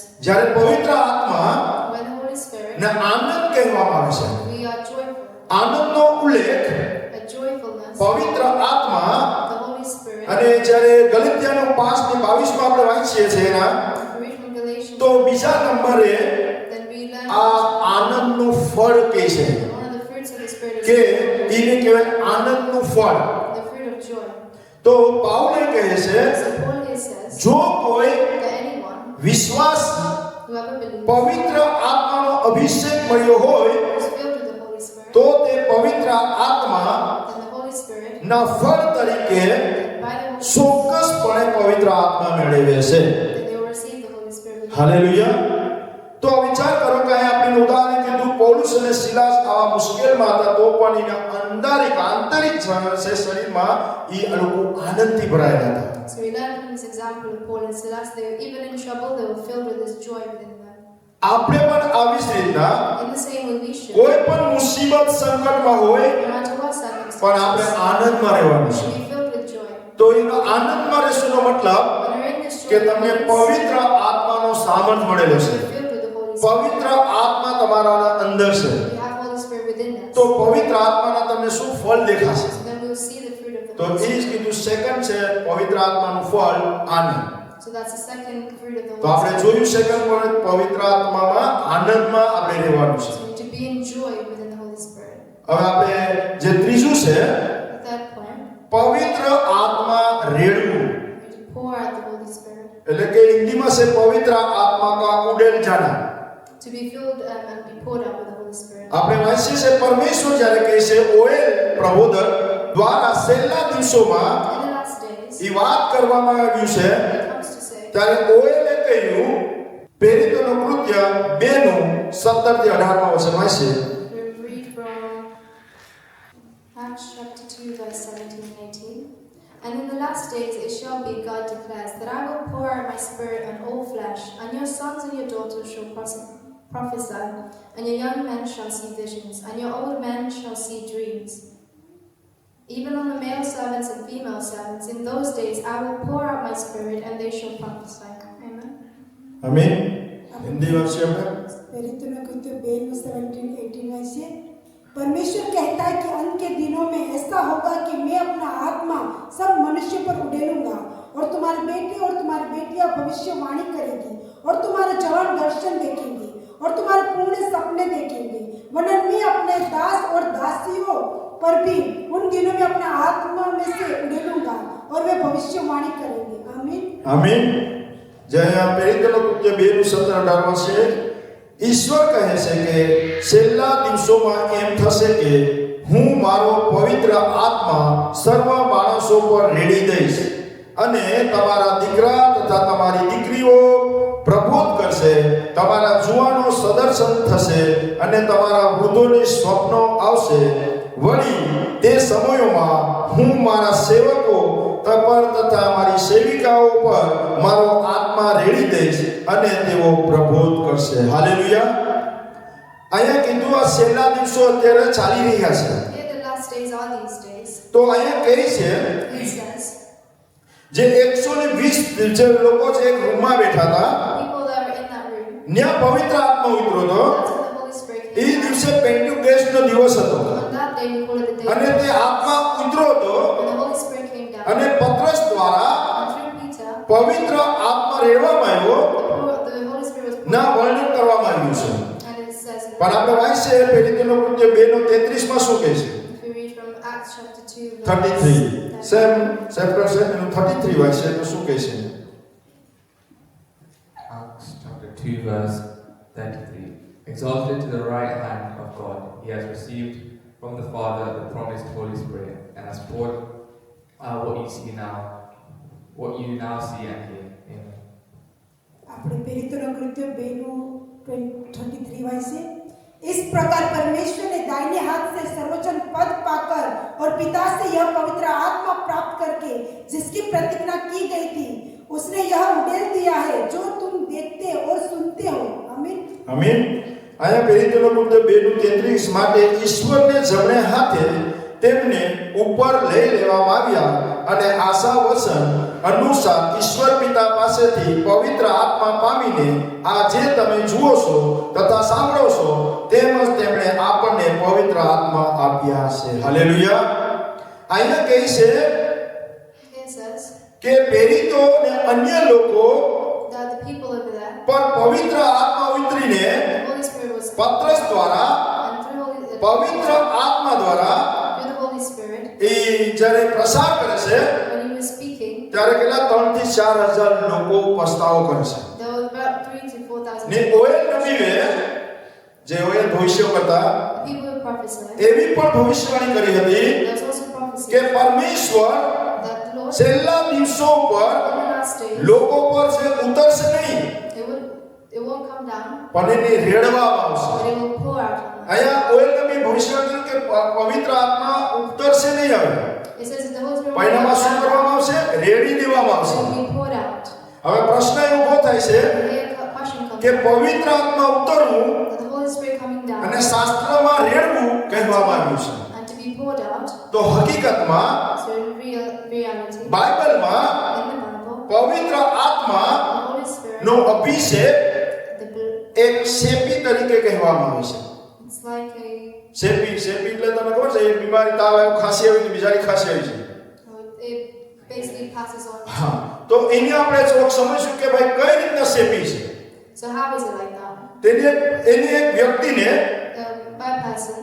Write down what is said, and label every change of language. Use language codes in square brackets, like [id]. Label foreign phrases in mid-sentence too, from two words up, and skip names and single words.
[gu] જ્યારે પવિત્ર આત્મા [en] When the Holy Spirit, [gu] ને આનંદ કહેવામાં આવે છે. [en] we are joyful. [gu] આનંદનો ઉલ્લેખ [en] A joyfulness, [gu] પવિત્ર આત્મા [en] the Holy Spirit, [gu] અને જ્યારે ગલાતીયાનો 5:22 માં આપણે વાંચીએ છીએ એના [en] if we read from Galatians, [gu] તો બીજા નંબરે [en] then we learn [gu] આ આનંદનું ફળ કહે છે [en] that one of the fruits of the Spirit [gu] કે [en] is [gu] એને કહેવાય આનંદનું ફળ. [en] the fruit of joy. [gu] તો પાઉલે કહે છે [en] So Paul here says [gu] જો કોઈ [en] that anyone [gu] વિશ્વાસ [en] whoever believes [gu] પવિત્ર આત્માનો અભિષેક મળ્યો હોય [en] is filled with the Holy Spirit, [gu] તો તે પવિત્ર આત્મા [en] then the Holy Spirit, [gu] ના ફળ તરીકે [en] by the Holy Spirit, [gu] ચોક્કસપણે પવિત્ર આત્મા મેળવે છે. [en] then they will receive the Holy Spirit within them. [gu] હાલેલુયા. તો વિચાર કરો કે અહીંયા આપણે ઉદાહરણ કીધું પૌલુસ અને સિલાસ આવા મુશ્કેલમાં હતા તો પણ એના આંતરિક છે શરીરમાં એ લોકો આનંદથી ભરાયેલા હતા. [en] So we learn from this example of Paul and Silas, they were even in trouble, they were filled with this joy within them. [gu] આપણે પણ આવી જ રીતના [en] In the same way we should, [gu] કોઈ પણ મુસીબત સંકટમાં હોય [en] no matter what [gu] પણ આપણે [en] circumstances, [gu] આનંદમાં રહેવાનું [en] we [gu] છે. [en] should be filled with joy. [gu] તો એનો આનંદમાં રહેવાનો મતલબ [en] When we're in this joy, [gu] કે તમને [en] it means [gu] પવિત્ર આત્માનો સામર્થ મળેલો છે. [en] we're filled with the Holy Spirit. [gu] પવિત્ર આત્મા તમારા અંદર છે. [en] We have Holy Spirit within us. [gu] તો પવિત્ર આત્માના તમને શું ફળ દેખાશે? [en] So then we'll see the fruit of the [gu] તો [en] Holy [gu] એ જ [en] Spirit. [gu] કીધું સેકન્ડ છે પવિત્ર આત્માનું ફળ આનંદ. [en] So that's the second fruit of the [gu] તો [en] Holy [gu] આપણે [en] Spirit. [gu] જોયું [en] second point [gu] પવિત્ર આત્મામાં આનંદમાં આપણે રહેવાનું છે. [en] So to be in joy within the Holy Spirit. [gu] હવે આપણે જે ત્રીજું છે [en] The third point, [gu] પવિત્ર આત્મા રેડવું, [en] we to pour out the Holy Spirit. [gu] એટલે કે હિન્દીમાં છે [hi] पवित्र आत्मा का उड़ेल जाना. [en] To be filled and be poured out with the Holy Spirit. [gu] આપણે વાંચીએ છે પરમેશ્વર જ્યારે કહે છે ઓએલ પ્રબોધક દ્વારા છેલ્લા દિવસોમાં [en] In the last days, [gu] એ વાત કરવામાં આવ્યું છે [en] it comes to say, [gu] ત્યારે ઓએલે કહ્યું પ્રેરિતોનો કૃત્ય 2:17-18 માં વચન વાંચીએ. [en] we read from Acts chapter 2, verse 17 and 18. And in the last days it shall be, God declares, that I will pour out my spirit on all flesh, and your sons and your daughters shall prophesy, and your young men shall see visions, and your old men shall see dreams. Even on the male servants and female servants, in those days I will pour out my spirit, and they shall prophesy. Amen. [gu] આમીન. હિન્દી વાંચીએ આપણે. [hi] प्रेरितों को तो 2:17-18 में से परमेश्वर कहता है कि अंत के दिनों में ऐसा होगा कि मैं अपना आत्मा सब मनुष्य पर उड़ेलूंगा और तुम्हारे बेटे और तुम्हारी बेटियां भविष्यवाणी करेगी और तुम्हारे जवान दर्शन देखेंगे और तुम्हारे पूर्ण सपने देखेंगे। वरन मैं अपने दास और दासियों पर भी उन दिनों में अपना आत्मा में से उड़ेलूंगा और वे भविष्यवाणी करेंगे। आमीन [gu] આમીન. જ્યારે આ પ્રેરિતોનો કૃત્ય 2:17-18 છે ઈશ્વર કહે છે કે છેલ્લા દિવસોમાં એમ થશે કે હું મારો પવિત્ર આત્મા સર્વ માણસો પર રેડી દઈશ અને તમારા દીકરા તથા તમારી દીકરીઓ પ્રબોધ કરશે, તમારા જુવાનો સદર્શન થશે અને તમારા વૃદ્ધોને સ્વપ્નો આવશે. વળી તે સમયોમાં હું મારા સેવકો પર તથા મારી સેવિકાઓ પર મારો આત્મા રેડી દઈશ અને તેઓ પ્રબોધ કરશે. હાલેલુયા. અહીંયા કીધું આ છેલ્લા દિવસો અત્યારે ચાલી રહ્યા છે. [en] Here the last days are these days. [gu] તો અહીંયા કહે છે [en] He says, [gu] જે 120 જે લોકો છે એક રૂમમાં બેઠા હતા [en] people that are in that room, [gu] ત્યાં પવિત્ર આત્મા ઉતર્યો હતો. [en] that's when the Holy Spirit [gu] એ [en] came down. [gu] દિવસે પેન્ટેકોસ્ટનો દિવસ હતો [en] On that day we call it the day [gu] અને [en] of [gu] તે આત્મા ઉતર્યો હતો [en] when the Holy Spirit came down. [gu] અને પત્રસ દ્વારા [en] And through Peter, [gu] પવિત્ર આત્મા રેડવામાં આવ્યો [en] the Holy Spirit was poured [gu] ના [en] out. [gu] વર્ણન કરવામાં આવ્યું છે. [en] And it says, [gu] પણ આપણે વાંચીએ પ્રેરિતોનો કૃત્ય 2:33 માં શું કહે છે? [en] if we read from Acts chapter 2, [gu] 33 [en] same chapter [gu] 33 વાંચીએ તો શું કહે છે? [en] Acts chapter 2, verse 33. Exalted to the right hand of God, he has received from the Father the promised Holy Spirit, and has poured out what you now see and hear. Amen. [gu] આપણે પ્રેરિતોના કૃત્ય [hi] 2:33 वाइसे इस प्रकार परमेश्वर ने दाहिने हाथ से सर्वोच्च पद पाकर और पिता से यह पवित्र आत्मा प्राप्त करके जिसकी प्रतिज्ञा की गई थी उसने यह उड़ेल दिया है जो तुम देखते और सुनते हो। आमीन. [gu] આમીન. આયા પેરિતોનો મુદ્દો 2:33 માટે ઈશ્વરને જમણે હાથે તેમને ઉપર લઈ લેવામાં આવ્યા અને આશા વચન અનુસાર ઈશ્વર પિતા પાસેથી પવિત્ર આત્મા પામીને આ જે તમે જુઓ છો તથા સાંભળો છો તેમજ તેમણે આપણને પવિત્ર આત્મા આપ્યા છે. હાલેલુયા. અહીંયા કહે છે [en] It says [gu] કે પેરિતો અને અન્ય લોકો [en] that the people over there, [gu] પર પવિત્ર આત્મા ઉતરીને [en] the Holy Spirit was [gu] પત્રસ દ્વારા [en] and through [gu] પવિત્ર આત્મા દ્વારા [en] the Holy Spirit, [gu] એ જ્યારે પ્રસાર કરે છે [en] when he was speaking, [gu] ત્યારે કેટલા 3 થી 4,000 લોકો પસ્તાવો કરે છે. [en] there were about 3,000 to 4,000 [gu] ને ઓએલ નબીએ જે ઓએલ ભવિષ્ય કરતા [en] people who prophesied. [gu] એવી પણ ભવિષ્યવાણી કરી હતી [en] There was also prophecy [gu] કે પરમેશ્વર [en] that the Lord [gu] છેલ્લા દિવસો [en] in [gu] પર [en] the last days, [gu] લોકો પર જે ઉતરશે નહીં [en] it won't come down, [gu] પણ એને રેડવામાં [en] but [gu] આવશે. [en] it will pour out. [gu] અહીંયા ઓએલ નબી ભવિષ્યવાણી કરી કે પવિત્ર આત્મા ઉતરશે નહીં હવે. [en] It says that the Holy Spirit [gu] પરિણામમાં શું કરવામાં આવશે? રેડી દેવામાં આવશે. [en] will be poured out. [gu] હવે પ્રશ્ન એ ઊભો થાય છે [en] And here a question comes [gu] કે પવિત્ર આત્મા ઉતરવું [en] that the Holy Spirit coming down [gu] અને શાસ્ત્રમાં રેડવું કહેવામાં આવ્યું છે. [en] and to be poured out. [gu] તો હકીકતમાં [en] So in reality, [gu] બાઇબલમાં [en] in the Bible, [gu] પવિત્ર આત્મા [en] the Holy Spirit, [gu] નો અભિષેક [en] the [gu] એક શેપી તરીકે કહેવામાં આવે છે. [en] it's like [gu] શેપી એટલે તમને ખબર છે એક બીમારી તાવ આવ્યો ખાંસી આવી તો બીજાની ખાંસી આવી છે. [en] it basically passes on. [gu] હા તો એને આપણે ચોક સમજશું કે ભાઈ કઈ રીતના શેપી છે. [en] So how is it like that? [gu] એની એક વ્યક્તિને [en] By a person,